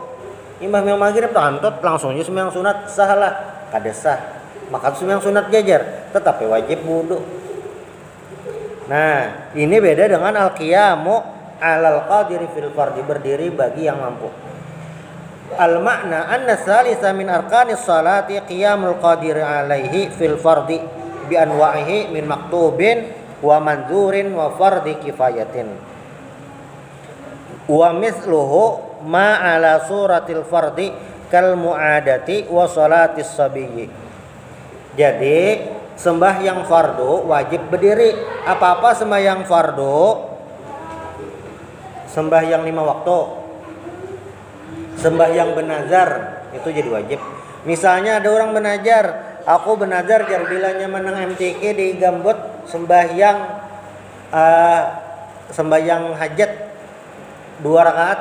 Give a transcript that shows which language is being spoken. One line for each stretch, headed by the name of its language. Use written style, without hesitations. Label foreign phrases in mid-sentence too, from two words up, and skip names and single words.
Banjar: Imbah yang maghrib antot langsung aja sembahyang sunat salah kada sah. Maka sembahyang sunat jajar tetapi wajib wudu. Nah, ini beda dengan
Arabic: القيام على القادر في الفرض,
Banjar: berdiri bagi yang mampu.
Arabic: المعنى أن ثالث من أركان الصلاة قيام القادر عليه في الفرض بأنواعه من مكتوب ومنذور وفرض كفاية. ومثله ما على صورة الفرض كالمعادة وصلاة الصبي.
Banjar: Jadi sembahyang fardu wajib berdiri. Apa-apa sembahyang fardu, sembahyang 5 waktu, sembahyang benazar itu jadi wajib. Misalnya ada orang benazar, aku benazar jar bilanya menang MTQ di Gambut sembahyang hajat 2 rakaat.